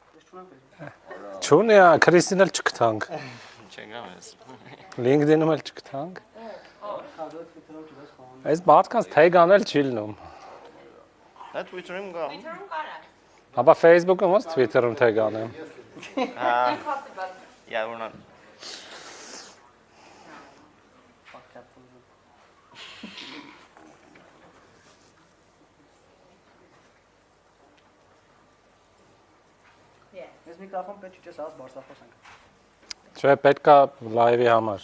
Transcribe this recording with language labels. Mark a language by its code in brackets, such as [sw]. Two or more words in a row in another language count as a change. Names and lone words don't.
[hy] Չունի, Քրիստին էլ չգտանք։ Չգամ ես։ LinkedIn-ում էլ չգտանք։ Այս մարդկանց թեգ անել չի լինում։ Դա Twitter-ում կա։ Twitter-ում կարա։ Ապա Facebook-ում ոնց Twitter-ում թեգ անեմ։ [en] Yeah, we're not. [hy] Ես միկրոֆոն պետք չի ասած բարձրախոսենք։ Չէ, պետքա լայվի համար։